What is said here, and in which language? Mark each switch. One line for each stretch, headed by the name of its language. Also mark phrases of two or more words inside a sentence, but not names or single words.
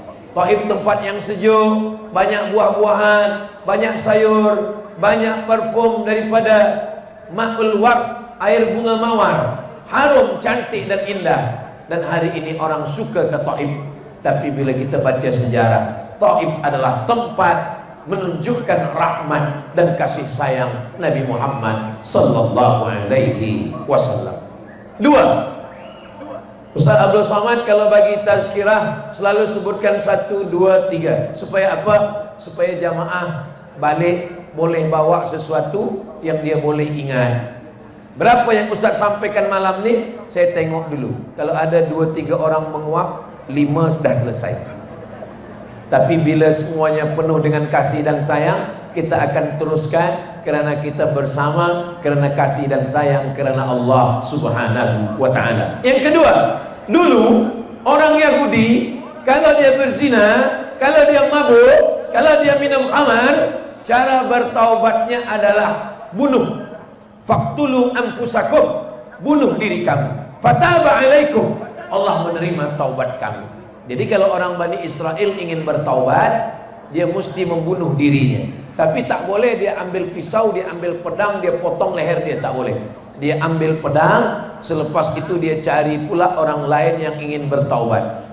Malay: Taif tempat yang sejuk, banyak buah-buahan, banyak sayur, banyak parfum daripada
Arabic: ماء الورد,
Malay: air bunga mawar, harum, cantik dan indah. Dan hari ini orang suka ke Taif. Tapi bila kita baca sejarah, Taif adalah tempat menunjukkan rahmat dan kasih sayang Nabi Muhammad
Arabic: صلى الله عليه وسلم.
Malay: 2. Ustaz Abdul Somad kalau bagi tazkirah selalu sebutkan 1, 2, 3. Supaya apa? Supaya jamaah balik boleh bawa sesuatu yang dia boleh ingat. Berapa yang Ustaz sampaikan malam ni? Saya tengok dulu. Kalau ada 2, 3 orang menguap, 5 sudah selesai. Tapi bila semuanya penuh dengan kasih dan sayang, kita akan teruskan kerana kita bersama, kerana kasih dan sayang, kerana Allah
Arabic: سبحانه وتعالى.
Malay: Yang kedua, dulu orang Yahudi kalau dia berzina, kalau dia mabuk, kalau dia minum khamar, cara bertaubatnya adalah bunuh.
Arabic: فاقتلوا أنفسكم,
Malay: bunuh diri kamu.
Arabic: فتاب عليكم,
Malay: Allah menerima taubat kamu. Jadi kalau orang Bani Israel ingin bertaubat, dia mesti membunuh dirinya. Tapi tak boleh dia ambil pisau, dia ambil pedang, dia potong leher dia, tak boleh. Dia ambil pedang, selepas itu dia cari pula orang lain yang ingin bertaubat.